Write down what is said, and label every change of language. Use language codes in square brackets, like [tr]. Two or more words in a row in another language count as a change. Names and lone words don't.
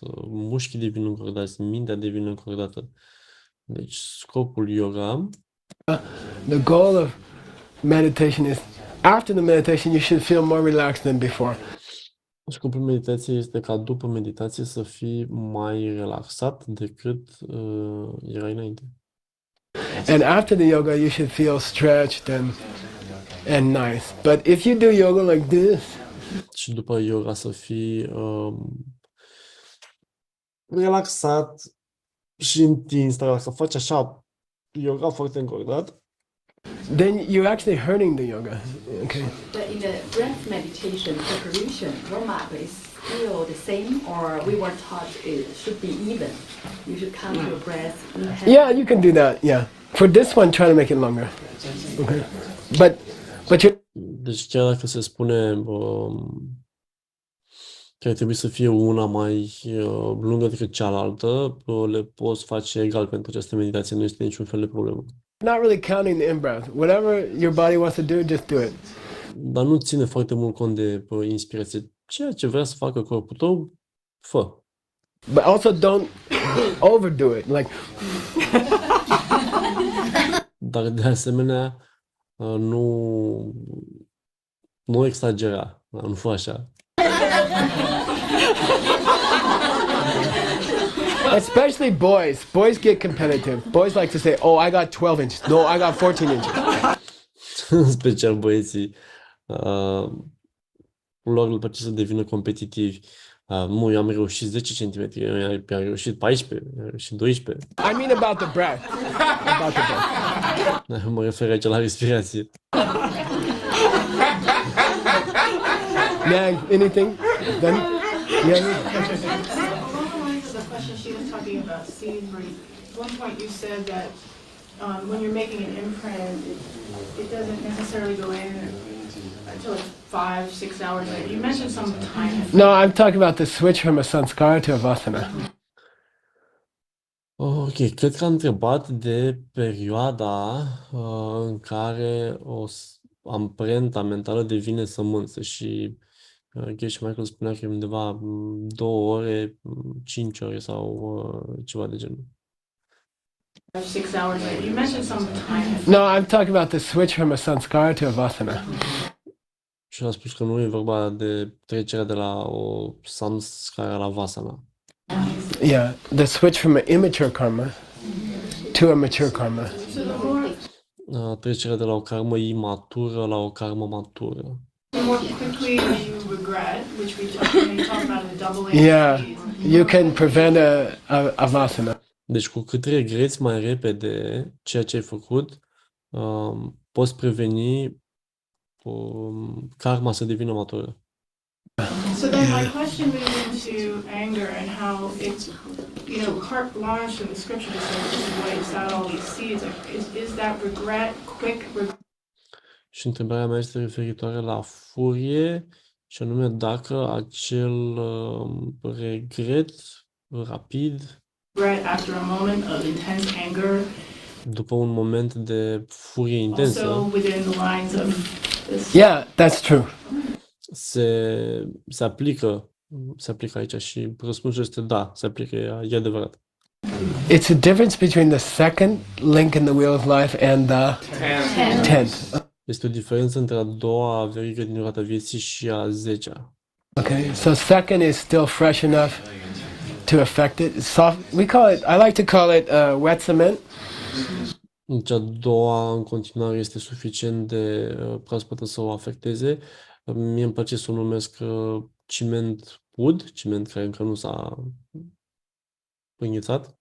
[ro] Mușchii devin încordați, mintea devine încordată. Deci scopul yoga. [en] The goal of meditation is after the meditation you should feel more relaxed than before. [ro] Scopul meditației este ca după meditație să fii mai relaxat decât erai înainte. [en] And after the yoga, you should feel stretched and nice. But if you do yoga like this, [ro] și după yoga să fii relaxat și întins, dar dacă faci așa yoga foarte încordat, [en] then you're actually hurting the yoga. Okay. But in the breath meditation preparation, warm-up is still the same, or we were taught it should be even. You should count your breath. Yeah, you can do that. Yeah. For this one, try to make it longer. Okay. But you. [ro] Deci chiar dacă se spune că ar trebui să fie una mai lungă decât cealaltă, le poți face egal pentru această meditație, nu este niciun fel de problemă. [en] Not really counting the in-breath. Whatever your body wants to do, just do it. [ro] Dar nu ține foarte mult cont de inspirație. Ceea ce vrea să facă corpul tău, fă. [en] But also don't overdo it. Like. [ro] Dar de asemenea, nu exagera, nu fă așa. [en] Especially boys. Boys get competitive. Boys like to say, "Oh, I got 12 inches. No, I got 14 inches." [ro] În special băieții, lor le place să devină competitivi. Eu am reușit 10 cm, eu am reușit 14, am reușit 12. [en] I mean about the breath. About the breath. [ro] Mă refer aici la respirație. [en] Nag, anything? Then, yeah. The question she was talking about seed breath. At one point you said that when you're making an imprint, it doesn't necessarily go in until it's 5-6 hours later. You mentioned some time. No, I'm talking about the switch from a sanskara to a vasana. [ro] Ok, cred că am întrebat de perioada în care amprenta mentală devine sămânță și și Michael spunea că e undeva 2 ore, 5 ore sau ceva de genul. [en] 6 hours later. You mentioned some time. No, I'm talking about the switch from a sanskara to a vasana. [ro] Și a spus că nu e vorba de trecerea de la o samskara la vasana. [en] Yeah, the switch from an immature karma to a mature karma. [ro] Trecerea de la o karmă imatură la o karmă matură. [en] The more quickly you regret, which we talked about in the doubling. Yeah, you can prevent a vasana. [ro] Deci cu cât regreți mai repede ceea ce ai făcut, poți preveni karma să devină matură. [en] So then my question moves into anger and how it's, carte blanche in the scripture to say this is why it's out all these seeds. Is that regret, quick regret? [ro] Și întrebarea mea este referitoare la furie, și anume dacă acel regret rapid, [en] After a moment of intense anger, [ro] după un moment de furie intensă, [en] also within the lines of this. Yeah, that's true. [ro] se aplică aici și răspunsul este da, se aplică, e adevărat. [en] It's a difference between the second link in the wheel of life and the 10th. [ro] Este o diferență între a doua verigă din roata vieții și a 10-a. [en] Okay, so second is still fresh enough to affect it. Soft. We call it. I like to call it wet cement. [ro] Deci a doua în continuare este suficient de proaspătă să o afecteze. Mie îmi place să o numesc ciment ud, ciment care încă nu s-a înghețat.